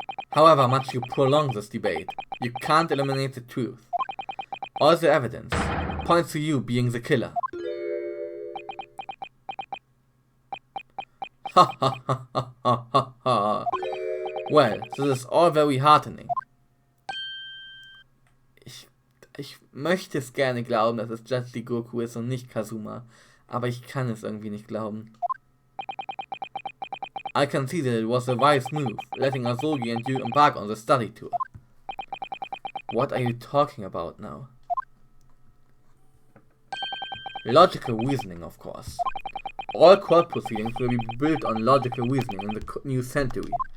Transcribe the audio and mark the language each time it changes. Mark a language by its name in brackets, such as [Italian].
[English] However much you prolong this debate, you can't eliminate the truth. All the evidence points to you being the killer. Ha ha ha ha ha ha. Well, this is all very heartening. [German] Ich möchte es gerne glauben, dass es Judge Jigoku ist und nicht Kazuma, aber ich kann es irgendwie nicht glauben. [English] I can see that it was a wise move, letting Asogi and you embark on the study tour. What are you talking about now? Logical reasoning, of course. All court proceedings will be built on logical reasoning in the new century.